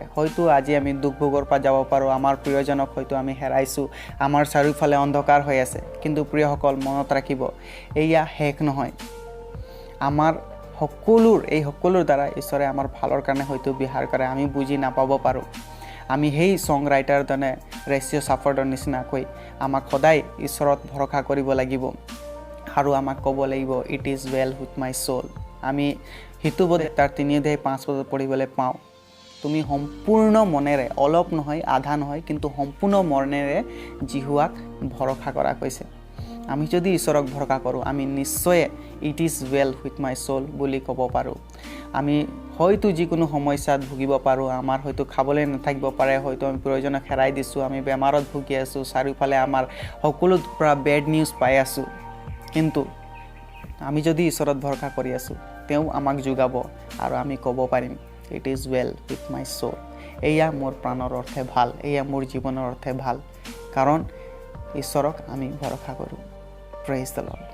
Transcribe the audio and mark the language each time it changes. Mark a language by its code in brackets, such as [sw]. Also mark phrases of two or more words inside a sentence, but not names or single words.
[as] হয়তো আজি আমি দুখ ভোগৰ পৰা যাব পাৰোঁ, আমাৰ প্ৰিয়জনক হয়তো আমি হেৰাইছোঁ, আমাৰ চাৰিওফালে অন্ধকাৰ হৈ আছে, কিন্তু প্ৰিয়সকল মনত ৰাখিব এয়া শেষ নহয়। আমাৰ এই সকলোৰ দ্বাৰা ঈশ্বৰে আমাৰ ভালৰ কাৰণে হয়তো ব্যৱহাৰ কৰে, আমি বুজি নাপাব পাৰোঁ। আমি সেই [en] song writer [as] জনে হেৰেচিয় শেফাৰ্ডৰ নিচিনাকৈ আমাক সদায় ঈশ্বৰত ভৰসা কৰিব লাগিব আৰু আমাক ক'ব লাগিব [en] it is well with my soul. [as] আমি হিতুবদে তাৰ 3 অধ্যায় 5 পদত পঢ়িবলৈ পাওঁ তুমি সম্পূৰ্ণ মনেৰে, অলপ নহয়, আধা নহয়, কিন্তু সম্পূৰ্ণ মনেৰে জিহুৱাক ভৰসা কৰা কৈছে। আমি যদি ঈশ্বৰক ভৰসা কৰোঁ আমি নিশ্চয় [en] it is well with my soul [as] বুলি ক'ব পাৰোঁ। আমি হয়তো যিকোনো সমস্যাত ভুগিব পাৰোঁ, আমাৰ হয়তো খাবলৈ নাথাকিব পাৰে, হয়তো আমি প্ৰিয়জনক হেৰাই দিছোঁ, আমি বেমাৰত ভুগি আছোঁ, চাৰিওফালে আমাৰ সকলোৰ পৰা [en] bad news [as] পাই আছোঁ, কিন্তু আমি যদি ঈশ্বৰত ভৰসা কৰি আছোঁ তেওঁ আমাক যোগাব আৰু আমি ক'ব পাৰিম [en] it is well with my soul. [as] এয়া মোৰ প্ৰাণৰ অৰ্থে ভাল, এয়া মোৰ জীৱনৰ অৰ্থে ভাল, কাৰণ ঈশ্বৰক আমি ভৰসা কৰোঁ। [en] praise the Lord.